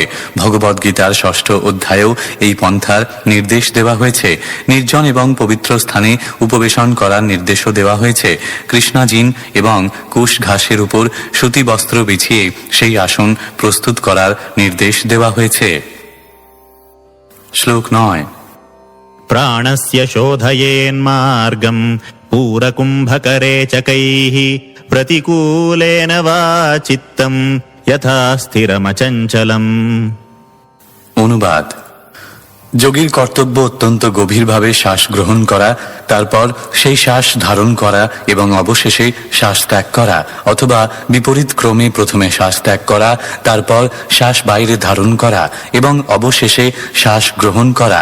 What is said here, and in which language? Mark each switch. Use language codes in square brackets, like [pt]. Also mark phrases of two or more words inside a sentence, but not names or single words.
[bn] ভগবদ্গীতার 6ষ্ঠ অধ্যায়েও এই পন্থার নির্দেশ দেওয়া হয়েছে। নির্জন এবং পবিত্র স্থানে উপবেশন করার নির্দেশও দেওয়া হয়েছে। কৃষ্ণাজিন এবং কুশ ঘাসের উপর সুতি বস্ত্র বিছিয়ে সেই আসন প্রস্তুত করার নির্দেশ দেওয়া হয়েছে। শ্লোক 9। [sa] प्राणस्य शोधयेन्मार्गम् पूरकुम्भकरे चकैः प्रतिकूलेन वा चित्तम् यथा स्थिरमचञ्चलम्। [bn] অনুবাদ: যোগীর কর্তব্য অত্যন্ত গভীরভাবে শ্বাস গ্রহণ করা, তারপর সেই শ্বাস ধারণ করা এবং অবশেষে শ্বাস ত্যাগ করা, অথবা বিপরীত ক্রমে প্রথমে শ্বাস ত্যাগ করা, তারপর শ্বাস বাইরে ধারণ করা এবং অবশেষে শ্বাস গ্রহণ করা।